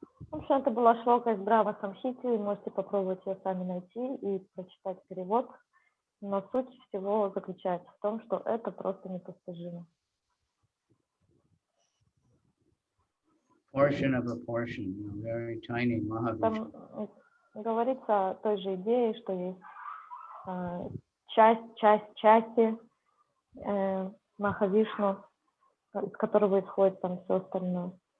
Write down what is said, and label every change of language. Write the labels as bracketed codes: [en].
[ru] В общем, это была шлока из Брахма Самхити, можете попробовать ее сами найти и прочитать перевод. Но суть всего заключается в том, что это просто непостижимо. [en] Portion of a portion, very tiny Mahavishnu. [ru] Там говорится о той же идее, что есть часть части Махавишну, из которого исходит там все остальное.